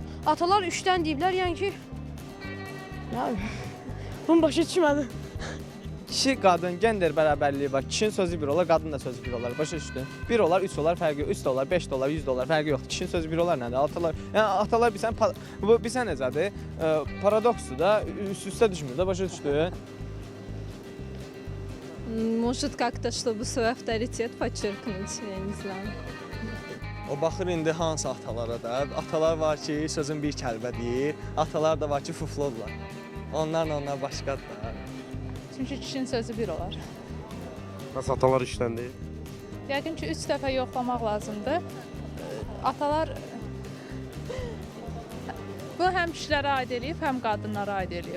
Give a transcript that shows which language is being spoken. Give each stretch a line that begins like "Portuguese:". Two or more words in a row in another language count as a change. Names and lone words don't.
Azerbaijani: Atalar üçdən deyiblər, yəni ki, nə bunu başa düşmədim. Kişi, qadın, gender bərabərliyi var. Kişinin sözü bir olar, qadın da sözü bir olar. Başa düşdün? 1 olar, 3 olar, fərqi yox. 3 də olar, 5 də olar, 100 də olar, fərqi yoxdur. Kişinin sözü bir olar nədir? Atalar, yəni atalar bilsən necədir? Paradoksdur da, üst-üstə düşmür də, başa düşdün?
Russian: Может как-то, чтобы свой авторитет подчеркнуть, я не знаю.
Azerbaijani: O baxır indi hansı atalara da. Atalar var ki, sözün bir kəlbə deyir. Atalar da var ki, fuflodlar. Onlar başqadır da. Çünki kişinin sözü bir olar. Nasıl atalar üçdən deyil? Yəqin ki 3 dəfə yoxlamaq lazımdır. Atalar bu həm kişilərə aid eləyib, həm qadınlara aid eləyib.